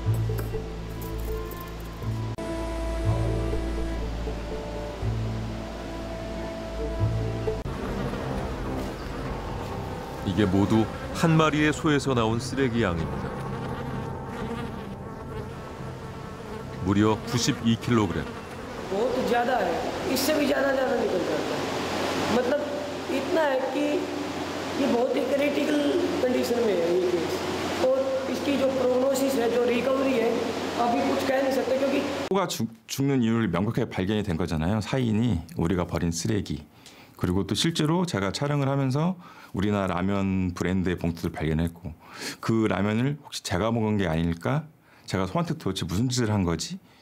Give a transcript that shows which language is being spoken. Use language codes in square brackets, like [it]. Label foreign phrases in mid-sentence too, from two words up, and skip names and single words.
[ko] 이게 모두 한 마리의 소에서 나온 쓰레기 양입니다. 무려 92kg. [hi] बहुत ज़्यादा है, इससे भी ज़्यादा निकल जाता है। मतलब इतना है कि ये बहुत ही [en] critical condition [hi] में है ये केस, और इसकी जो प्रोग्नोसिस है, जो रिकवरी है, अभी कुछ कह नहीं सकते क्योंकि [ko] 소가 죽는 이유를 명확하게 발견이 된 거잖아요. 사인이 우리가 버린 쓰레기. 그리고 또 실제로 제가 촬영을 하면서 우리나라 라면 브랜드의 봉투를 발견했고, 그 라면을 혹시 제가 먹은 게 아닐까? 제가 소한테 도대체 무슨 짓을 한 거지?